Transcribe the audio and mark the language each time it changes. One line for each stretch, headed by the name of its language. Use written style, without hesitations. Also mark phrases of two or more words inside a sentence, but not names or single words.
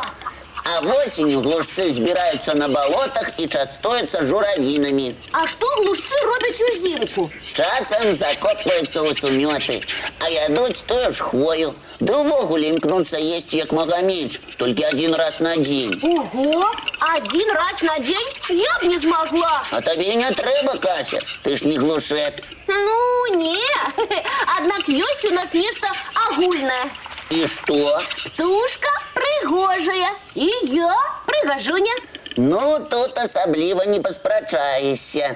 Belarusian: А восенню глушцы збіраюцца на балотах і частуюцца журавінамі. А што глушцы робяць узімку? Часам закопваюцца ў сумёты, а ядуць тую ж хвою. Ды ўвогуле імкнуцца есці як мага менш, толькі адзін раз на дзень.
Ukrainian: Ого, один раз на день? Я б не змагла.
Belarusian: А табе не трэба, Кася, ты ж не глушец. Ну, не. Аднак ёсць у нас нешта агульнае. І што? Птушка прыгожая. І я прыгажуня. Ну, тут асабліва не паспрачаешся.